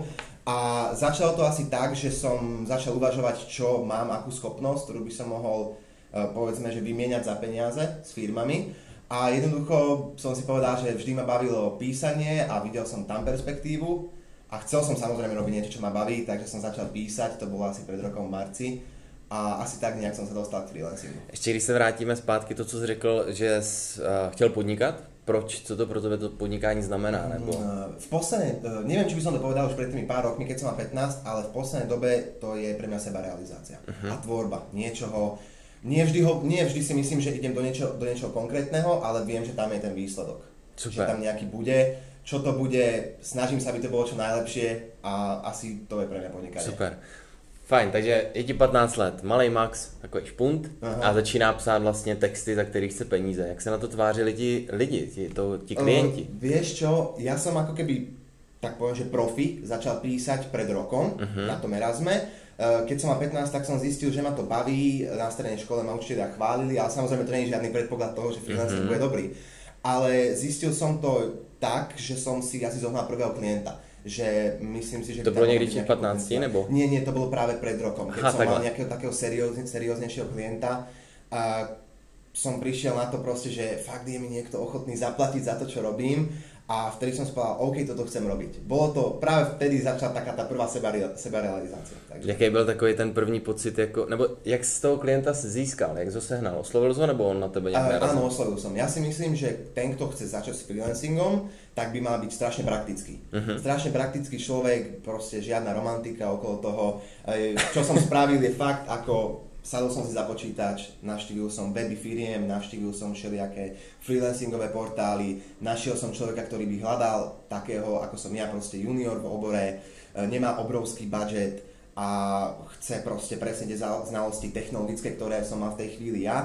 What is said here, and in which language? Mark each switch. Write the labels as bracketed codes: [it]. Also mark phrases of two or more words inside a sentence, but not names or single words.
[sk] A začalo to asi tak, že som začal uvažovať, čo mám, akú schopnosť, ktorú by som mohol, povedzme, že vymieňať za peniaze s firmami. A jednoducho som si povedal, že vždy ma bavilo písanie a videl som tam perspektívu. A chcel som samozrejme robiť niečo, čo ma baví, takže som začal písať, to bolo asi pred rokom v marci. [cs] A asi tak nějak jsem se dostal k freelancingu. Ještě když se vrátíme zpátky, to, co jsi řekl, že jsi chtěl podnikat, proč, co to pro tebe to podnikání znamená? Nebo? [sk] V poslednej, neviem, či by som to povedal už pred tými pár rokmi, keď som mal 15, ale v poslednej dobe to je pre mňa sebarealizácia a tvorba niečoho. Nie vždy si myslím, že idem do niečoho konkrétneho, ale viem, že tam je ten výsledok. Super. Že tam nejaký bude, čo to bude, snažím sa, aby to bolo čo najlepšie a asi to je pre mňa podnikanie. Super. [cs] Fajn, takže je ti 15 let, malej Max, takový špunt a začíná psát vlastně texty, za kterých chce peníze. Jak se na to tvářili ti klienti? [sk] Vieš čo, ja som ako keby, tak poviem, že profi, začal písať pred rokom na tom Erasme. Keď som mal 15, tak som zistil, že ma to baví, na strednej škole ma učitelia chválili, ale samozrejme to nie je žiadny predpoklad toho, že freelancing bude dobrý. Ale zistil som to tak, že som si asi zohnal prvého klienta. Že myslím si, že... [cs] To bylo někdy v 15, nebo? Nie, to bylo právě před rokom. [sk] Keď som mal nejakého takého serióznejšieho klienta a som prišiel na to proste, že fakt je mi niekto ochotný zaplatiť za to, čo robím a vtedy som si povedal, OK, toto chcem robiť. Bolo to, práve vtedy začala taká tá prvá sebarealizácia. Takže... [cs] Jaký byl takový ten první pocit, jako, nebo jak z toho klienta si získal, jak ho sehnal? Oslovil jsi ho, nebo on na tebe nějak narazil? [sk] Áno, oslovil som. Ja si myslím, že ten, kto chce začať s freelancingom, tak by mal byť strašne praktický. Strašne praktický človek, proste žiadna romantika okolo toho. Čo som spravil je fakt, ako sadol som si za počítač, navštívil som weby firiem, navštívil som všelijaké freelancingové portály, našiel som človeka, ktorý by hľadal takého, ako som ja, proste junior v obore, nemá obrovský budget a chce proste presne tie znalosti technologické, ktoré som mal v tej chvíli ja.